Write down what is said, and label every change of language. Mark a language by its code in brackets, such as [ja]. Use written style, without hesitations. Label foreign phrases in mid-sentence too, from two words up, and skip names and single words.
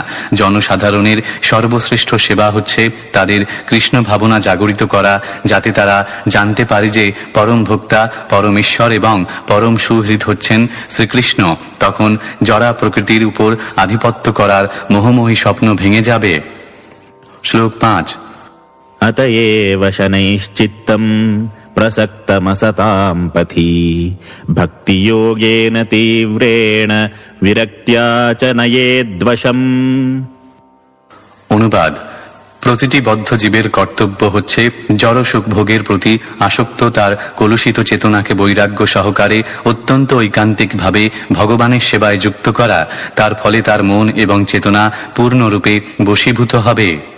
[bn] জনসাধারণের সর্বশ্রেষ্ঠ সেবা হচ্ছে তাদের কৃষ্ণ ভাবনা জাগরিত করা, যাতে তারা জানতে পারে যে পরম ভোক্তা পরমেশ্বর এবং পরম সুহৃদ হচ্ছেন শ্রীকৃষ্ণ। তখন জরা প্রকৃতির উপর আধিপত্য করার মোহময়ী স্বপ্ন ভেঙে যাবে। শ্লোক 5। [sa] अतएव शनैश्चित्तं प्रसक्तमसतां पथि भक्तियोगेन तीव्रेण विरक्त्या च नयेद्वशम्। [bn] অনুবাদ: প্রতিটি বদ্ধ জীবের কর্তব্য হচ্ছে জড় সুখ ভোগের প্রতি আসক্ত তার কলুষিত চেতনাকে বৈরাগ্য সহকারে অত্যন্ত ঐকান্তিকভাবে ভগবানের সেবায় যুক্ত করা। তার ফলে তার মন এবং চেতনা পূর্ণরূপে বশীভূত হবে।